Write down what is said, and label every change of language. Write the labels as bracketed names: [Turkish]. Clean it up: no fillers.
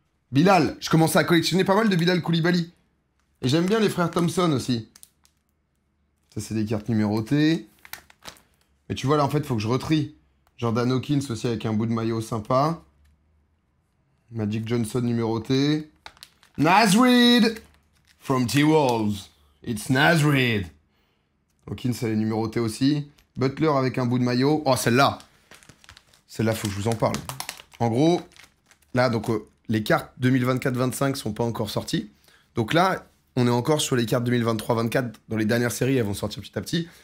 [French] Bilal, je commence à collectionner pas mal de Bilal Koulibaly. Et j'aime bien les frères Thompson aussi. Ça, c'est des cartes numérotées. Mais tu vois, là, en fait, faut que je retrie. Jordan Hawkins aussi avec un bout de maillot sympa. Magic Johnson numéroté. Nasrid! [English] From T-Wolves, it's Nazrid. [French] Hawkins, elle est numérotée aussi. Butler avec un bout de maillot. Oh, celle-là. Celle-là, faut que je vous en parle. En gros, là, donc, les cartes 2024-25 sont pas encore sorties. Donc là, on est encore sur les cartes 2023-24. Dans les dernières séries, elles vont sortir petit à petit.